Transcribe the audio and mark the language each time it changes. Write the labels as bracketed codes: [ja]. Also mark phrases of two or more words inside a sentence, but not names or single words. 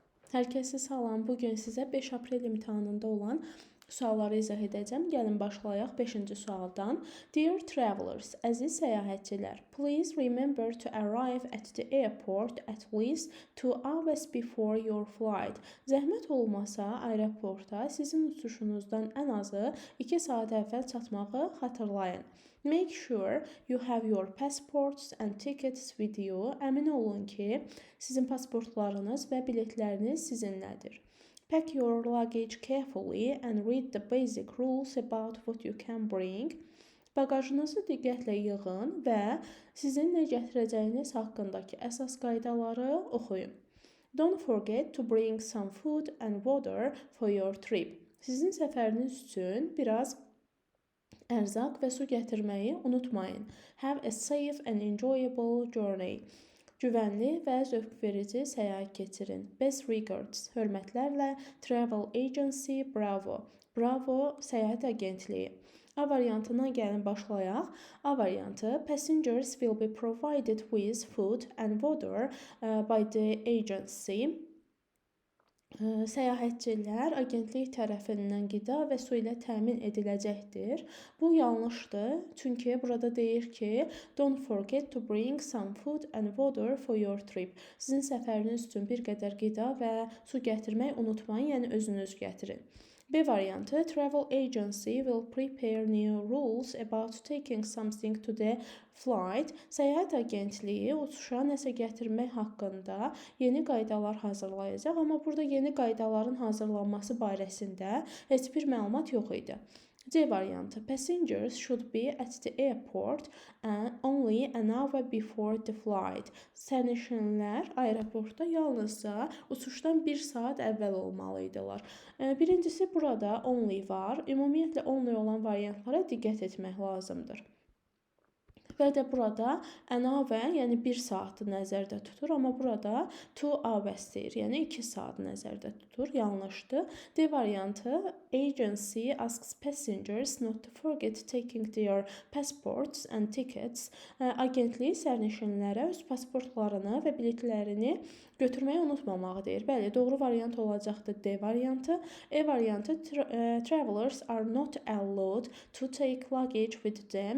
[az] Hər kəsi salam. Bugün sizə 5 aprel imtahanında olan sualları izah edəcəm. Gəlin başlayaq 5-ci sualdan. [en] Dear travelers, [az] əziz səyahətçilər, [en] please remember to arrive at the airport at least 2 hours before your flight. [az] Zəhmət olmasa aeroporta sizin uçuşunuzdan ən azı 2 saat əvvəl çatmağı xatırlayın. [en] Make sure you have your passports and tickets with you. [az] Əmin olun ki, sizin pasportlarınız və biletləriniz sizinlədir. [en] Pack your luggage carefully and read the basic rules about what you can bring. [az] Bagajınızı diqqətlə yığın və sizin nə gətirəcəyiniz haqqındakı əsas qaydaları oxuyun. [en] Don't forget to bring some food and water for your trip. [az] Sizin səfəriniz üçün biraz ərzaq və su gətirməyi unutmayın. [en] Have a safe and enjoyable journey. [az] Güvənli və zövqverici səyahət keçirin. [en] Best regards. Hörmətlərlə Travel Agency Bravo. [az] Bravo səyahət agentliyi. A variantından gəlin başlayaq. A variantı: [en] Passengers will be provided with food and water by the agency. [az] Səyahətçilər agentlik tərəfindən qida və su ilə təmin ediləcəkdir. Bu yanlışdır, çünki burada deyir ki, [en] don't forget to bring some food and water for your trip. [az] Sizin səfəriniz üçün bir qədər qida və su gətirmək unutmayın, yəni özünüz gətirin. B variantı: [en] Travel agency will prepare new rules about taking something to the flight. [az] Səyahət agentliyi uçuşa nəsə gətirmək haqqında yeni qaydalar hazırlayacaq, amma burada yeni qaydaların hazırlanması barəsində heç bir məlumat yox idi. C variantı: [en] Passengers should be at the airport only an hour before the flight. [az] Sərnişinlər aeroportda yalnızca uçuşdan 1 saat əvvəl olmalıydılar. Birincisi burada only var. Ümumiyyətlə only olan variantlara diqqət etmək lazımdır. Və də burada [en] an hour, [az] yəni 1 saatı nəzərdə tutur, amma burada 2 hours deyir, yəni 2 saat nəzərdə tutur. Yanlışdır. D variantı: Agency asks passengers not to forget taking their passports and tickets. Agentlik sərnişinlərə öz pasportlarını və biletlərini götürməyi unutmamağı deyir. Bəli, doğru variant olacaqdır D variantı. E variantı: [en] Travelers are not allowed to take luggage with them.